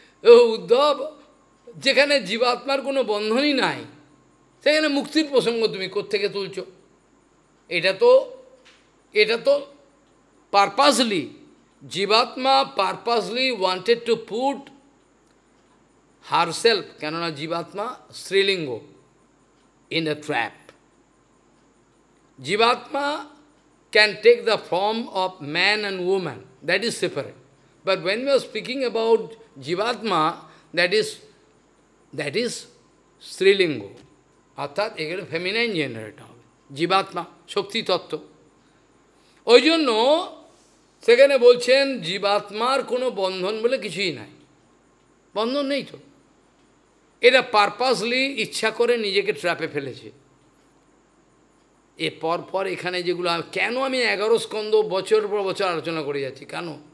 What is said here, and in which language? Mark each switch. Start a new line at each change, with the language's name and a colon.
Bangla: ও উদ্ধব, যেখানে জীবাত্মার কোনো বন্ধনই নাই, সেখানে মুক্তির প্রসঙ্গ তুমি কোত্থেকে তুলছ? এটা তো
English: purposely, জীবাত্মা purposely wanted to put herself,
Bangla: কেননা জীবাত্মা স্ত্রীলিঙ্গ,
English: In a trap. জীবাত্মা can take the form of man and woman, that is separate. But when we are speaking about Jivatma, that is Strilingo.
Bangla: অর্থাৎ এখানে ফেমিনাইন জেনারেটর হবে, জীবাত্মা, শক্তি তত্ত্ব। ওই জন্য সেখানে বলছেন জীবাত্মার কোনো বন্ধন বলে কিছুই নাই, বন্ধন নেই তো। এটা পারপাসলি ইচ্ছা করে নিজেকে ট্র্যাপে ফেলেছে। এ পর এখানে যেগুলো, কেন আমি 11 স্কন্ধ বছর পর বছর আলোচনা করে যাচ্ছি, কেন?